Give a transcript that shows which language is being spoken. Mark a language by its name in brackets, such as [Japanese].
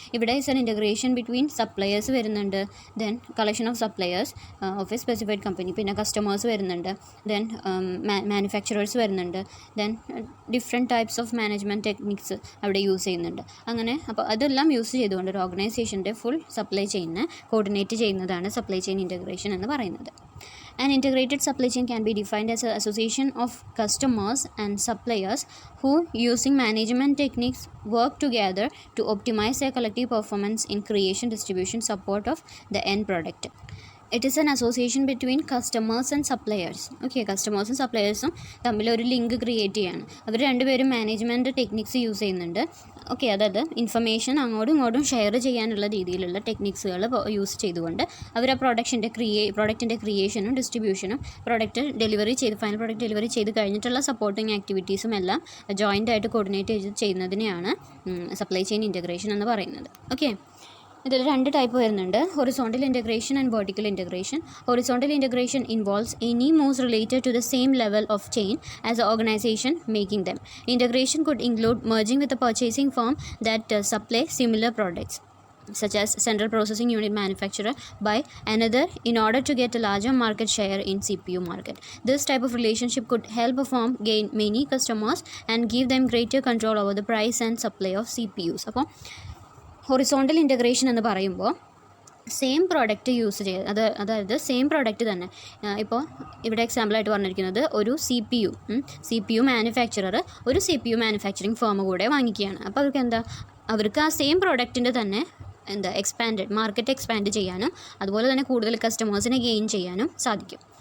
[English] ഇവിടെ is an integration between suppliers വരുന്നുണ്ട്, then collection of suppliers of a specified company, പിന്നെ customers വരുന്നുണ്ട്, then manufacturers വരുന്നുണ്ട്, then different types of management techniques അവിടെ use ചെയ്യുന്നുണ്ട്. [Malayalam] അങ്ങനെ അപ്പോൾ അതെല്ലാം യൂസ് ചെയ്തുകൊണ്ട് ഒരു ഓർഗനൈസേഷൻ്റെ ഫുൾ സപ്ലൈ ചെയിനെ കോർഡിനേറ്റ് ചെയ്യുന്നതാണ് സപ്ലൈ ചെയിൻ ഇൻറ്റഗ്രേഷൻ എന്ന് പറയുന്നത്. [English] An integrated supply chain can be defined as an association of customers and suppliers who, using management techniques, work together to optimize their collective performance in creation, distribution, support of the end product. It is an association between customers and suppliers. [Malayalam] Okay, കസ്റ്റമേഴ്സും സപ്ലയേഴ്സും തമ്മിൽ ഒരു link create ചെയ്യാണ്. അവർ രണ്ടുപേരും management techniques use ചെയ്യുന്നുണ്ട്. Okay, അതായത് information അങ്ങോട്ടും ഇങ്ങോട്ടും share ചെയ്യാനുള്ള രീതിയിലുള്ള ടെക്നിക്സുകൾ യൂസ് ചെയ്തുകൊണ്ട് അവർ ആ പ്രൊഡക്റ്റിൻ്റെ ക്രിയേഷനും ഡിസ്ട്രിബ്യൂഷനും ഫൈനൽ പ്രൊഡക്റ്റ് ഡെലിവറി ചെയ്ത് കഴിഞ്ഞിട്ടുള്ള സപ്പോർട്ടിങ് ആക്ടിവിറ്റീസും എല്ലാം ജോയിൻ്റ് ആയിട്ട് കോർഡിനേറ്റ് ചെയ്യുന്നതിനെയാണ് സപ്ലൈ ചെയിൻ ഇൻറ്റഗ്രേഷൻ എന്ന് പറയുന്നത്. ഓക്കെ, ഇതിൽ രണ്ട് ടൈപ്പ് വരുന്നുണ്ട്, horizontal integration and vertical integration. [English] Horizontal integration involves any moves related to the same level of chain as a organization making them. Integration could include merging with a purchasing firm that supply similar products, such as central processing unit manufacturer by another, in order to get a larger market share in CPU market. This type of relationship could help a firm gain many customers and give them greater control over the price and supply of CPUs. [Malayalam] അപ്പോൾ horizontal integration എന്ന് പറയുമ്പോൾ same product use ചെയ്ത് അതായത് same product തന്നെ, ഇപ്പോൾ ഇവിടെ എക്സാമ്പിളായിട്ട് പറഞ്ഞിരിക്കുന്നത് ഒരു സി പി യു മാനുഫാക്ചറർ ഒരു CPU മാനുഫാക്ചറിങ് ഫേം കൂടെ വാങ്ങിക്കുകയാണ്. അപ്പോൾ അവർക്ക് ആ സെയിം പ്രോഡക്റ്റിൻ്റെ തന്നെ മാർക്കറ്റ് എക്സ്പാൻഡ് ചെയ്യാനും അതുപോലെ തന്നെ കൂടുതൽ കസ്റ്റമേഴ്സിനെ ഗെയിൻ ചെയ്യാനും സാധിക്കും.